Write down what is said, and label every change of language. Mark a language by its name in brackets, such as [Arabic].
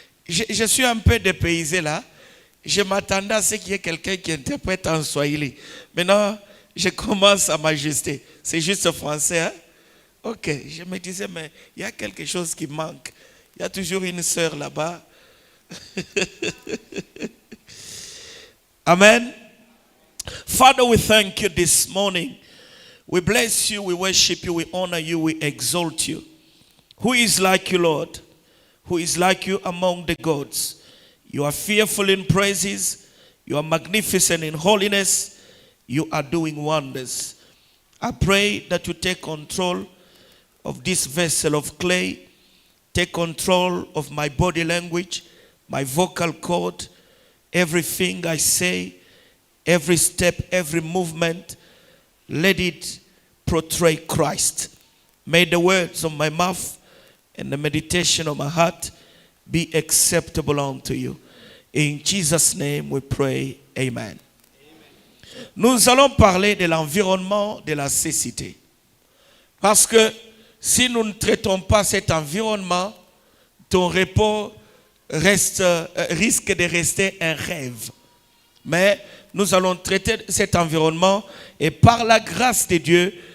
[French] Je suis un peu dépaysé là. Je m'attendais à ce qu'il y ait quelqu'un qui interprète en swahili. Maintenant, je commence à m'ajuster. C'est juste français, hein? Ok, je me disais, mais il y a quelque chose qui manque. Il y a toujours une sœur là-bas. Amen. [English] Father, we thank you this morning. We bless you, we worship you, we honor you, we exalt you. Who is like you, Lord? Who is like you among the gods? You are fearful in praises. You are magnificent in holiness. You are doing wonders. I pray that you take control of this vessel of clay. Take control of my body language, my vocal cord, everything I say, every step, every movement. Let it portray Christ. May the words of my mouth and the meditation of my heart be acceptable unto you. In Jesus' name we pray. Amen. [French] Nous allons parler de l'environnement de la cécité. Parce que si nous ne traitons pas cet environnement, ton repos risque de rester un rêve. Mais nous allons traiter cet environnement et par la grâce de Dieu,